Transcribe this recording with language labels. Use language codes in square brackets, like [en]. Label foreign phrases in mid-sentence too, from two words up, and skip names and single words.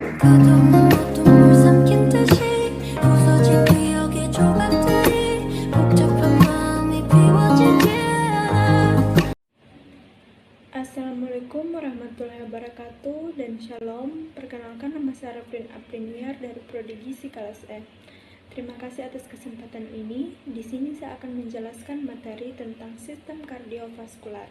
[ko] 끝없는 어둠을 삼킨 듯이 부서진 기억의 조각들이 복잡한 마음이 비워지지 않아. [ar] Assalamualaikum warahmatullahi wabarakatuh dan shalom. [id] Perkenalkan, nama saya Rafrin Apriniar dari Prodi Gizi kelas E. Terima kasih atas kesempatan ini. Di sini saya akan menjelaskan materi tentang sistem kardiovaskular.